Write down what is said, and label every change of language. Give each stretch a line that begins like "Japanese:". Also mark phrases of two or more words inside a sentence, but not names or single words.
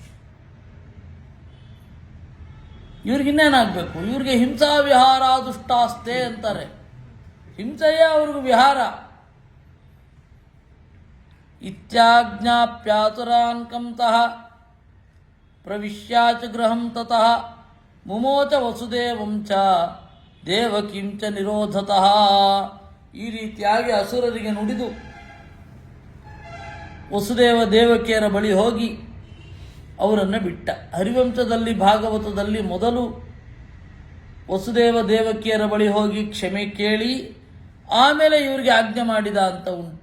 Kannada: ಇವ್ರಿಗಿನ್ನೇನಾಗಬೇಕು, ಇವ್ರಿಗೆ
Sanskrit: ಹಿಂಸಾ ವಿಹಾರ ದುಷ್ಟಾಸ್ತೆ
Kannada: ಅಂತಾರೆ. ಹಿಂಸೆಯೇ ಅವ್ರಿಗೆ ವಿಹಾರ.
Sanskrit: ಇತ್ಯಾಜ್ಞಾಪ್ಯಾತುರಾನ್ಕಂತಃ ಪ್ರವಿಶ್ಯಾಚ ಗೃಹಂ ತತಃ ಮುಮೋಚ ವಸುದೇವಂ ಚ ದೇವಕಿಂಚ ನಿರೋಧತಃ.
Kannada: ಈ ರೀತಿಯಾಗಿ ಅಸುರರಿಗೆ ನುಡಿದು ವಸುದೇವ ದೇವಕಿಯರ ಬಳಿ ಹೋಗಿ ಅವರನ್ನು ಬಿಟ್ಟ. ಹರಿವಂಶದಲ್ಲಿ ಭಾಗವತದಲ್ಲಿ ಮೊದಲು ವಸುದೇವ ದೇವಕಿಯರ ಬಳಿ ಹೋಗಿ ಕ್ಷಮೆ ಕೇಳಿ ಆಮೇಲೆ ಇವರಿಗೆ ಆಜ್ಞೆ ಮಾಡಿದ ಅಂತ ಉಂಟು.